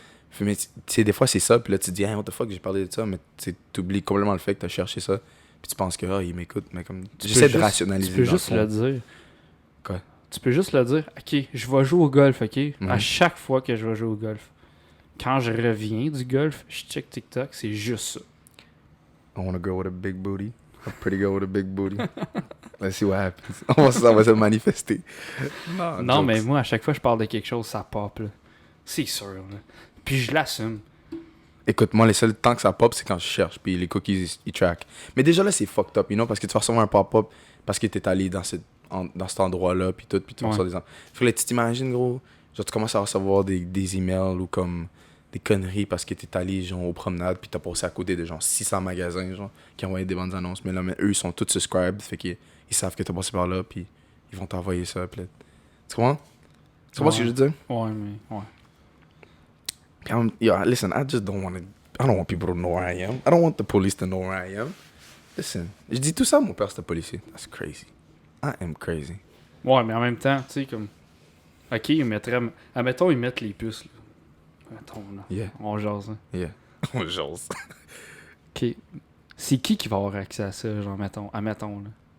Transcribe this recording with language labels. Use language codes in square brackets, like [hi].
[fr] Fait, mais tu sais, des fois, c'est ça, puis là, tu te dis, [en] hey, what the fuck, [fr] j'ai parlé de ça, mais tu oublies complètement le fait que tu as cherché ça, puis tu penses que, il m'écoute, mais comme. J'essaie de rationaliser. Tu peux juste le dire. Quoi? Tu peux juste le dire, ok, je vais jouer au golf, ok? Mhm. À chaque fois que je vais jouer au golf. Quand je reviens du golf, je check TikTok, c'est juste ça. [en] I want a girl with a big booty. A pretty girl with a big booty. Let's see what happens. [fr] On va se manifester. Non, mais moi, à chaque fois que je parle de quelque chose, ça pop, là. C'est sûr, là. Puis je l'assume. Écoute, moi, les seuls temps que ça pop, c'est quand je cherche, puis les cookies, ils track. Mais déjà là, c'est fucked up, parce que tu vas recevoir un pop-up parce que t'es allé dans cet endroit-là, puis tout, puis tu reçois des... Fait que là, tu t'imagines, gros, genre, tu commences à recevoir des emails ou comme des conneries parce que t'es allé, genre, aux promenades, puis t'as passé à côté de, genre, 600 magasins, genre, qui envoyaient des bandes annonces. Mais là, eux, ils sont tous subscribed, fait qu'ils savent que t'as passé par là, puis ils vont t'envoyer ça, puis là... Tu comprends? Tu comprends ce que je veux dire? Ouais, mais... Ouais. [en] Yeah, listen, I don't want people to know where I am. I don't want the police to know where I am. [fr] Listen, je dis tout ça à mon père, c'était policier. [en] That's crazy. I am crazy. [fr] Ouais, mais en même temps, tu sais, comme... Ok, ils mettraient... Admettons, ils mettent les puces, là. Attends, là. [en] Yeah. [fr] On jase, hein. Yeah. On jase. Ok. C'est qui va avoir accès à ça, genre, admettons, là?